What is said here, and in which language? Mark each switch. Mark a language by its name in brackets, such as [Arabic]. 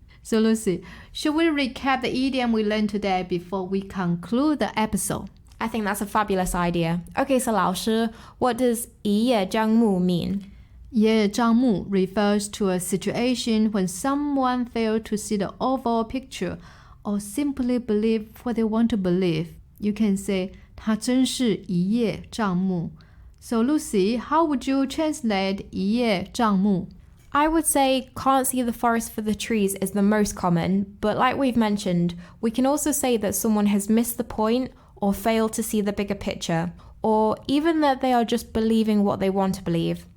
[English] So Lucy, should we recap the idiom we learned today before we conclude the episode? I think that's a fabulous idea. Okay, so 老师, what does 一叶障目 mean? 一叶障目 refers to a situation when someone failed to see the overall picture or simply believe what they want to believe. You can say, [Chinese] 他真是一叶障目. [English] So Lucy, how would you translate 一叶障目? I would say can't see the forest for the trees is the most common, but like we've mentioned, we can also say that someone has missed the point or failed to see the bigger picture, or even that they are just believing what they want to believe.